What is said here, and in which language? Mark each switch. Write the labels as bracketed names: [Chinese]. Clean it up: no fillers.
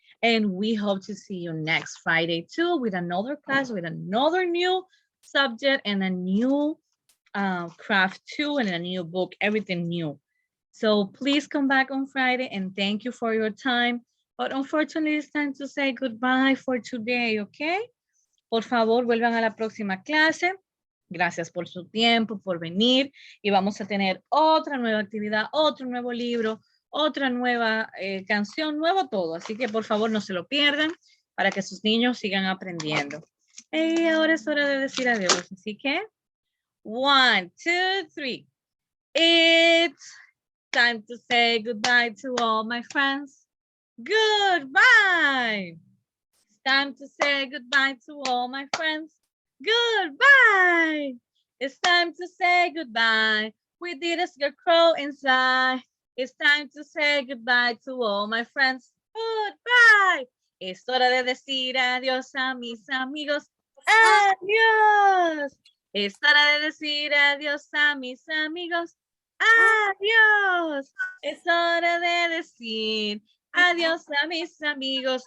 [English] And we hope to see you next Friday too with another class, with another new subject and a new craft too, and a new book, everything new. So please come back on Friday, and thank you for your time. But unfortunately, it's time to say goodbye for today, okay? [Spanish] Por favor, vuelvan a la próxima clase. Gracias por su tiempo, por venir. Y vamos a tener otra nueva actividad, otro nuevo libro, otra nueva canción, nuevo todo. Así que por favor no se lo pierdan para que sus niños sigan aprendiendo. Y ahora es hora de decir adiós. Así que 1, 2, 3. [English] It's time to say goodbye to all my friends. Goodbye. It's time to say goodbye to all my friends. Goodbye. It's time to say goodbye. We did a scarecrow inside. It's time to say goodbye to all my friends. Goodbye. [Spanish] Es hora de decir adiós a mis amigos. Adiós. Es hora de decir adiós a mis amigos. Adiós. Es hora de decir adiós a mis amigos.